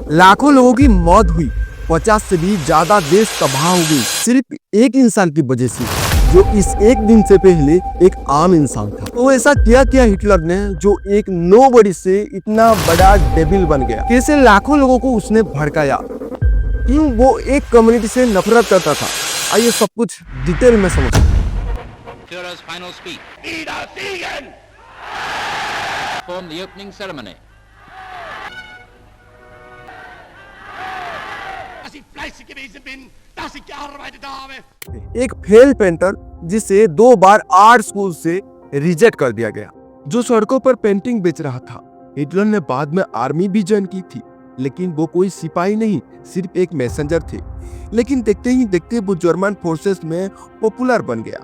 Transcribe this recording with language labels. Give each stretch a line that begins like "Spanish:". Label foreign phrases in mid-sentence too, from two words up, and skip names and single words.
Hindi: लाखों लोगों की मौत हुई, 50 से भी ज्यादा देश तबाह हो गई, सिर्फ एक इंसान की वजह से, जो इस एक दिन से पहले एक आम इंसान था। तो ऐसा क्या किया हिटलर ने जो एक नोबडी से इतना बड़ा डेविल बन गया? कैसे लाखों लोगों को उसने भड़काया? क्यों वो एक कम्युनिटी से नफरत करता था? आइए सब कुछ डिटेल में समझते हैं।
English: Führer's final speech.
German: Wieder Siegen!
English: Perform the opening ceremony.
German: Dass ich fleißig gewesen bin, dass ich gearbeitet habe.
Hindi: एक
English: fail painter
Hindi: जिसे 2 बार
English: art school
Hindi: से रिजेक्ट कर दिया गया, जो सड़कों पर पेंटिंग बेच रहा था। हिटलर ने बाद में आर्मी भी ज्वाइन की थी, लेकिन वो कोई सिपाही नहीं, सिर्फ एक मैसेंजर थे। लेकिन देखते ही देखते वो
English: German forces
Hindi: में पॉपुलर बन गया।